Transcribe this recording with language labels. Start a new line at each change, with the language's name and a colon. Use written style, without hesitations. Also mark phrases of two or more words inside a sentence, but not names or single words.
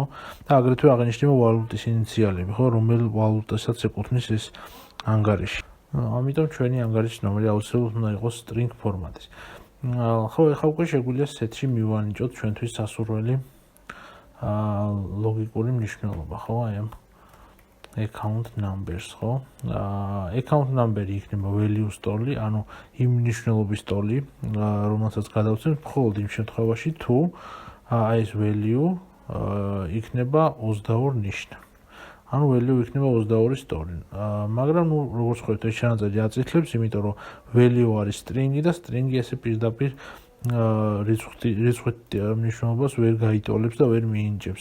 Georgian: და აგრეთვე აღინიშნება ვალუტის ინიციალები, ხო, რომელ ვალუტასაც ეკუთვნის ეს ანგარიში. ამიტომ ჩვენი ანგარიშის ნომერი აუცილებლად უნდა იყოს string ფორმატის. ხო, ახლა უკვე შეგვიძლია set-ში მივანიჭოთ ჩვენთვის სასურველი ლოგიკური მნიშვნელობა, ხო, აი ამ
English: account numbers,
Georgian: ხო?
English: account number-ი
Georgian: იქნება
English: value stole-ი,
Georgian: ანუ იმ მნიშვნელობის stole-ი, რომელსაც გადავცემთ მხოლოდ იმ შემთხვევაში, თუ აი ეს value იქნება 22 ნიშნა. ანუ value იქნება 22 stole. მაგრამ ნუ როგორც ხედავთ, ეს ჩანაწერი აწითლებს, იმიტომ რომ value არის string-ი და string-ი ესე პირდაპირ რიცხვით მნიშვნელობას ვერ გაიტოლებს და ვერ მიინიჭებს.